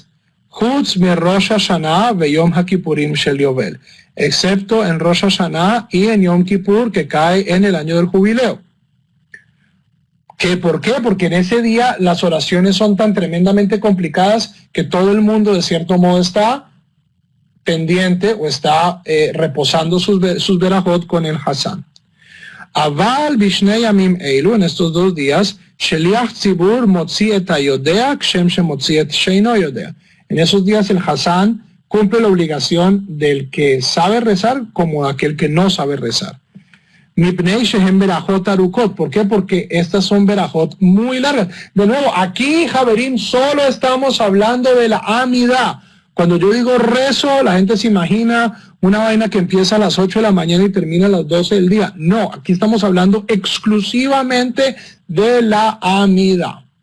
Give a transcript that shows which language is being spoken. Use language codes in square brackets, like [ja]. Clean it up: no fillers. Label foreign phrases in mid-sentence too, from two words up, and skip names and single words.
[he] חוץ מ ראש השנה ו יום הכיפורים של יובל, [es] excepto en Rosh Hashanah y en Yom Kippur, que cae en el año del jubileo. ¿Por qué? Porque en ese día las oraciones son tan tremendamente complicadas que todo el mundo de cierto modo está pendiente o está reposando sus verajot con el Hasan. [he] אבל בשני ימים אלו, [es] en estos 2 días, [he] שליח ציבור מוציא את היודע כשם שמוציא את שאינו יודע. [es] En esos días el Hasan cumple la obligación del que sabe rezar como aquel que no sabe rezar. [he] מפני שהן ברכות ארוכות. [es] ¿Por qué? Porque estas son berajot muy largas. De nuevo, aquí, Javerín, solo estamos hablando de la amida. Cuando yo digo rezo, la gente se imagina una vaina que empieza a las 8 de la mañana y termina a las 12 del día. No, aquí estamos hablando exclusivamente de la amida.